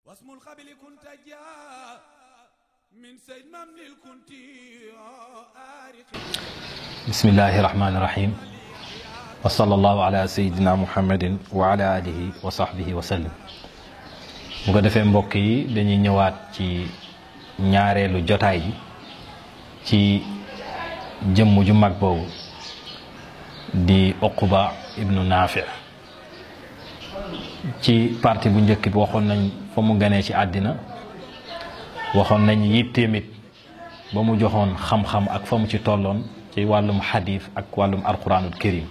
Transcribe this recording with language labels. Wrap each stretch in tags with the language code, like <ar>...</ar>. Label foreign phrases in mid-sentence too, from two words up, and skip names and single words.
<ar>اسم الخبل كنت جاء من سيد ممن كنت بسم الله الرحمن الرحيم وصلى الله على سيدنا محمد وعلى آله وصحبه وسلم.</ar> <wo>bu ko defee mbokk yi dañuy ñëwaat ci ñaareelu jotaay ji ci jëmm ju mag boobu di Uqba ibnu Naafi. ci partie bu njëkk bi waxoon nañ fa mu ganee ci àddina, waxoon nañ yitteemit ba mu joxoon xam-xam ak fa mu ci tolloon ci wàllum xadiis ak wàllum</wo> <ar>القرآن الكريم.</ar>